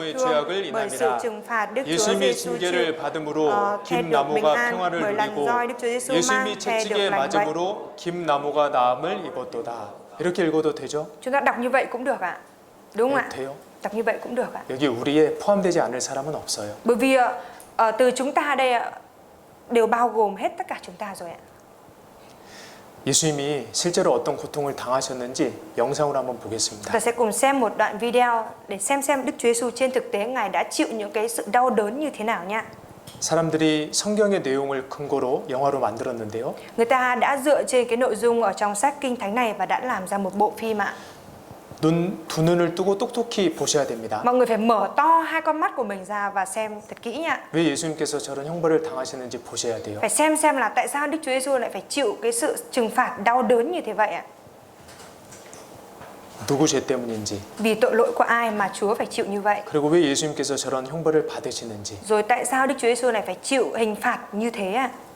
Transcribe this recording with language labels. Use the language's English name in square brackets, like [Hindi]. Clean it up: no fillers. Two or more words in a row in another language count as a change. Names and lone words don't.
[Korean] 김나무의 [Vietnamese] thương, [Korean] 죄악을 [Vietnamese] bởi sự [Korean] 인함이라. [Vietnamese] trừng phạt Đức Chúa [Korean] 예수님이 [Vietnamese] Giêsu [Korean] 징계를 [Vietnamese] chịu [Korean] 받음으로 [Vietnamese] thề được bình [Korean] 김나무가 [Vietnamese] an, [Korean] 평화를 [Vietnamese] bởi lần [Korean] 누리고 [Vietnamese] roi Đức Chúa Giêsu mang [Korean] 예수님이 [Vietnamese] thề được [Korean] 채찍에 [Vietnamese] lành bệnh. [Korean] 맞음으로 김나무가 나음을 입었도다. 이렇게 읽어도 되죠? [Vietnamese] Chúng ta đọc như vậy cũng được ạ. Đúng không ạ? [Korean] 돼요? [Vietnamese] Đọc như vậy cũng được ạ. [Korean] 여기 우리에 포함되지 않을 사람은 없어요. [Vietnamese] Bởi vì từ chúng ta đây đều bao gồm hết tất cả chúng ta rồi ạ. [Korean] 예수님이 실제로 어떤 고통을 당하셨는지 영상으로 한번 [Vietnamese] Chúng [Korean] 보겠습니다. [Vietnamese] ta sẽ cùng xem một đoạn video để xem Đức Chúa Giêsu trên thực tế Ngài đã chịu những cái sự đau đớn như thế nào nha. [Korean] 사람들이 성경의 내용을 근거로 영화로 만들었는데요. [Vietnamese] Người ta đã dựa trên cái nội dung ở trong sách Kinh Thánh này và đã làm ra một bộ phim ạ. [Korean] 두 눈을 뜨고 똑똑히 보셔야 됩니다. [Vietnamese] Mọi người phải mở to hai con mắt của mình ra và xem thật kỹ nha. [Korean] 왜 예수님께서 저런 형벌을 당하시는지 보셔야 돼요. [Vietnamese] Phải xem là tại sao Đức Chúa Giêsu lại phải chịu cái sự trừng phạt đau đớn như thế vậy ạ. [Korean] 누구 죄 때문인지, [Vietnamese] Vì tội lỗi của ai mà Chúa phải chịu như vậy. [Korean] 그리고 왜 예수님께서 저런 형벌을 받으시는지. [Vietnamese] Rồi tại sao Đức Chúa Giêsu lại phải chịu hình phạt như thế ạ?